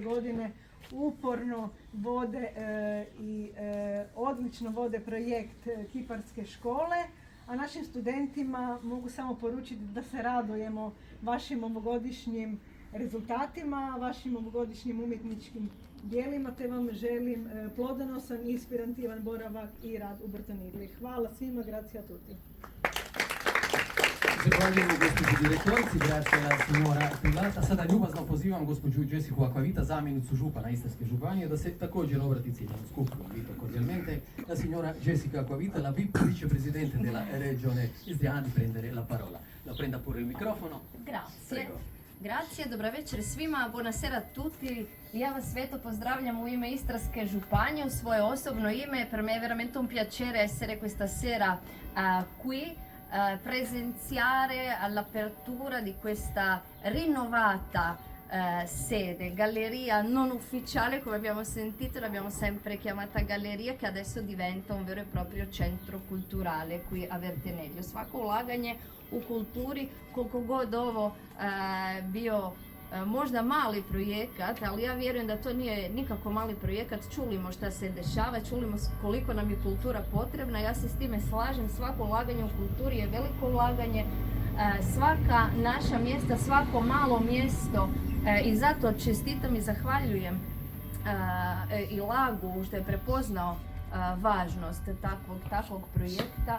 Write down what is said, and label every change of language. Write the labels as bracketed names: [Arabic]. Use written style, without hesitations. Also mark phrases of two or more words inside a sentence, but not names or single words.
[Croatian] godine uporno vode i odlično vode projekt Kiparske škole, a našim studentima mogu samo poručiti da se radujemo vašim ovogodišnjim rezultatima, vašim ovogodišnjim umjetničkim dijelima, te vam želim plodonosan i inspirativan boravak i rad u Brtonigli. Hvala svima, [Italian] grazie a tutti. [Croatian] Zahvaljujemo gospođu direktorici, [Italian] grazie alla signora Pilat, [Croatian] a sada ljubazno pozivam gospođu Jessicu Acquavita, zamjenicu župana Istarske županije, da se također obrati ciljanom skupu. [Italian] Invito cordialmente la signora Jessica Acquavita, la VIP vicepresidente della regione Istriana, di prendere la parola. La prenda pure il microfono. Grazie. Prego. Grazie, [Croatian] dobra večer svima, [Italian] buonasera a tutti. [Croatian] Ja vas sveto pozdravljam u ime Istarske županije, u svoje osobno ime. [Italian] Per me è veramente un piacere essere questa sera qui, presenziare all'apertura di questa rinnovata sede, galleria non ufficiale, come abbiamo sentito, l'abbiamo sempre chiamata galleria, che adesso diventa un vero e proprio centro kulturale qui a Verteneglio. [Croatian] Svako ulaganje u kulturi, koliko god ovo bio možda mali projekat, ali ja vjerujem da to nije nikako mali projekat. Čulimo šta se dešava, čulimo koliko nam je kultura potrebna, ja se s time slažem. Svako ulaganje u kulturi je veliko ulaganje, svaka naša mjesta, svako malo mjesto, i zato čestitam i zahvaljujem i Lagu što je prepoznao važnost takvog projekta.